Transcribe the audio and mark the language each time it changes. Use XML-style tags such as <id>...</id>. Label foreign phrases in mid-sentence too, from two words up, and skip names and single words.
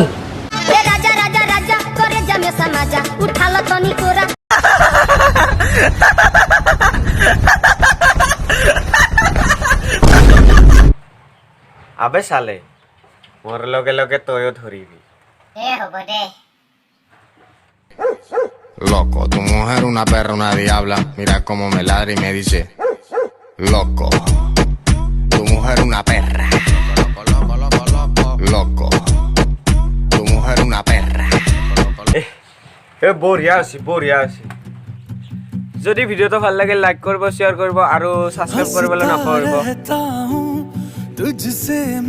<bho>राजा राजा राजा करे जमे समाजा उठा लो तनी कोरा</bho> <as>আবে চালে মোৰ লগে লগে তয়ো ধৰিবি হ'ব দে</as> <es>Loco, tu mujer una perra, una diabla. Mira cómo me ladra y me dice. Loco, tu mujer una perra. Loco, tu mujer una perra.</es> <as>বঢ়িয়া হৈছে যদি ভিডিওটো ভাল লাগে লাইক কৰিব শ্বেয়াৰ কৰিব আৰু সাবস্ক্ৰাইব কৰিবলৈ নাপাহৰিব</as>